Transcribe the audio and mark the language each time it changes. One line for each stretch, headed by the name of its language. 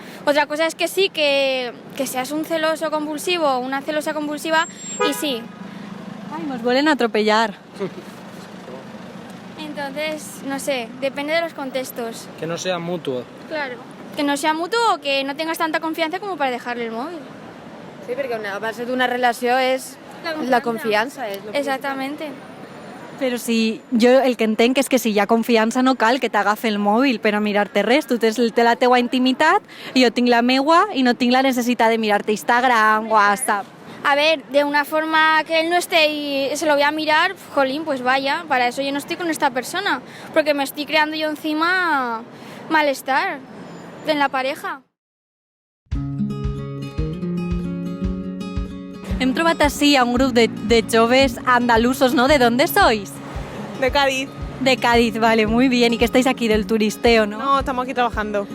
Spanish: Otra cosa es que sí, que seas un celoso compulsivo o una celosa compulsiva y sí. Ay, nos vuelven a atropellar. Entonces, no sé, depende de los contextos. Que no sea mutuo. Claro. Que no sea mutuo o que no tengas tanta confianza como para dejarle el móvil.
Catalan: Sí, perquè una base d'una relació és la confiança. És
Spanish: Exactamente.
Catalan: Però si jo el que entenc és que si hi ha confiança no cal que t'agafi el mòbil per a mirar-te res. Tu tens la teua intimitat i jo tinc la meua i no tinc la necessitat de mirar-te Instagram, WhatsApp.
Spanish: A ver, de una forma que él no esté y se lo voy a mirar, jolín, pues vaya, para eso yo no estoy con esta persona, porque me estoy creando yo encima malestar en la pareja.
Catalan: Hem trobat així a un grup de joves andalusos, ¿no?
Spanish: ¿De dónde sois? De Cádiz. De Cádiz, vale, muy bien. ¿Y que estáis aquí del turisteo, no? No, estamos aquí trabajando.